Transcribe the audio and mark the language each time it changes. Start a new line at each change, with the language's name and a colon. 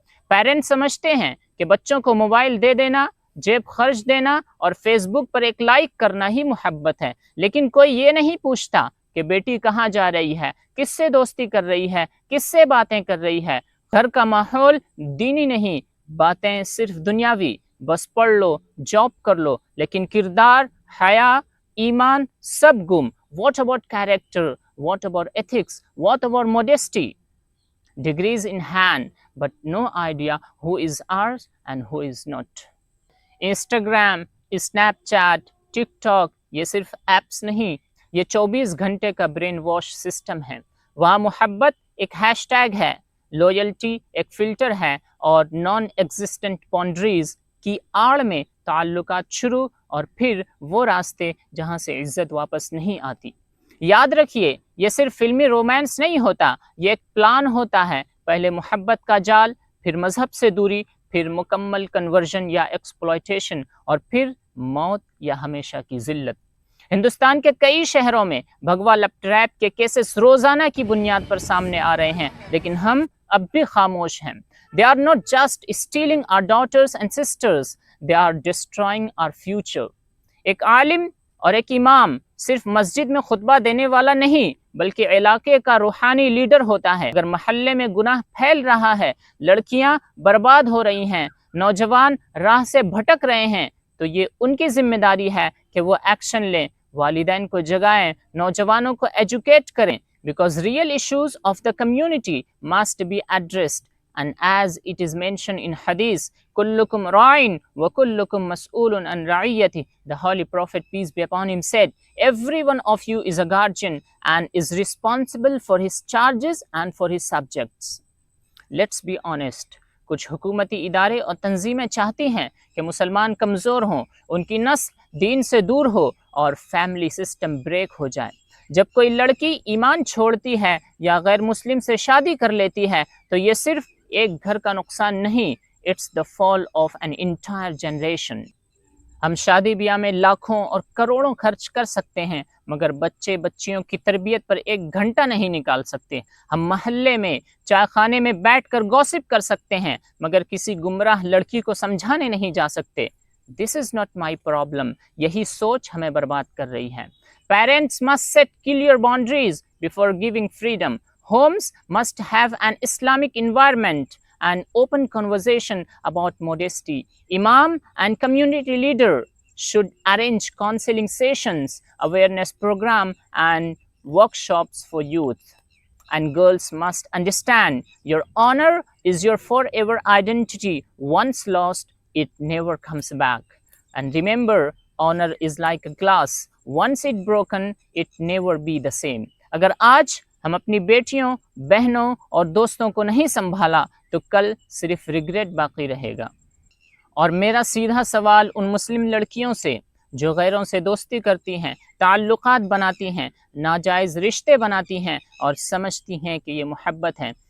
Hindi: Parents समझते हैं कि बच्चों को मोबाइल दे देना, जेब खर्च देना और फेसबुक पर एक लाइक करना ही मोहब्बत है, लेकिन कोई ये नहीं पूछता कि बेटी कहाँ जा रही है, किससे दोस्ती कर रही है, किससे बातें कर रही है। घर का माहौल दीनी नहीं, बातें सिर्फ दुनियावी। बस पढ़ लो, जॉब कर लो, लेकिन किरदार, हया, ईमान सब गुम।
English: What about character? What about ethics? What about modesty? Degrees in hand, but no idea who is ours and who is not.
Hindi: Instagram, Snapchat, TikTok ये सिर्फ ऐप्स नहीं, ये 24 घंटे का ब्रेन वॉश सिस्टम है। वहाँ मोहब्बत एक हैशटैग है, लॉयल्टी एक फ़िल्टर है और नॉन एग्जिस्टेंट बाउंड्रीज की आड़ में ताल्लुकात शुरू और फिर वो रास्ते जहाँ से इज्जत वापस नहीं आती। याद रखिए, ये सिर्फ फिल्मी रोमांस नहीं होता, ये एक प्लान होता है। पहले मोहब्बत का जाल, फिर मजहब से दूरी, फिर मुकम्मल कन्वर्जन या एक्सप्लॉयटेशन और फिर मौत या हमेशा की जिल्लत। हिंदुस्तान के कई शहरों में भगवा लैपटॉप के केसेस रोजाना की बुनियाद पर सामने आ रहे हैं, लेकिन हम अब भी खामोश हैं।
English: They are not just stealing our daughters and sisters, they are destroying our future.
Hindi: एक आलिम और एक इमाम सिर्फ मस्जिद में खुतबा देने वाला नहीं, बल्कि इलाके का रूहानी लीडर होता है। अगर महल्ले में गुनाह फैल रहा है, लड़कियां बर्बाद हो रही हैं, नौजवान राह से भटक रहे हैं, तो ये उनकी जिम्मेदारी है कि वो एक्शन लें, वालिदैन को जगाएं, नौजवानों को एजुकेट करें,
English: because real issues of the community must be addressed. And as it is mentioned in Hadith,
Arabic: kullukum ra'in wa kullukum mas'ulun an ra'iyati.
English: The Holy Prophet, peace be upon him, said, every one of you is a guardian and is responsible for his charges and for his subjects. Let's be honest.
Hindi: कुछ हुकूमती इदारे और तंजीमें चाहती हैं कि मुसलमान कमज़ोर हों, उनकी नस्ल दीन से दूर हो और फैमिली सिस्टम ब्रेक हो जाए। जब कोई लड़की ईमान छोड़ती है या गैर मुस्लिम से शादी कर लेती है तो ये सिर्फ एक घर का नुकसान नहीं,
English: It's the fall of an entire generation.
Hindi: हम शादी ब्याह में लाखों और करोड़ों खर्च कर सकते हैं, मगर बच्चे बच्चियों की तरबियत पर एक घंटा नहीं निकाल सकते। हम महल्ले में चाय खाने में बैठकर गॉसिप कर सकते हैं, मगर किसी गुमराह लड़की को समझाने नहीं जा सकते।
English: This is not my problem.
Hindi: यही सोच हमें बर्बाद कर रही है।
English: Parents must set clear boundaries before giving freedom. Homes must have an Islamic environment and open conversation about modesty. Imam and community leader should arrange counseling sessions, awareness program and workshops for youth. And girls must understand your honor is your forever identity. Once lost, it never comes back. And remember, honor is like a glass. Once it broken, it never be the same.
Hindi: अगर आज हम अपनी बेटियों, बहनों और दोस्तों को नहीं संभाला तो कल सिर्फ रिग्रेट बाकी रहेगा। और मेरा सीधा सवाल उन मुस्लिम लड़कियों से जो गैरों से दोस्ती करती हैं, ताल्लुकात बनाती हैं, नाजायज़ रिश्ते बनाती हैं और समझती हैं कि ये मोहब्बत है।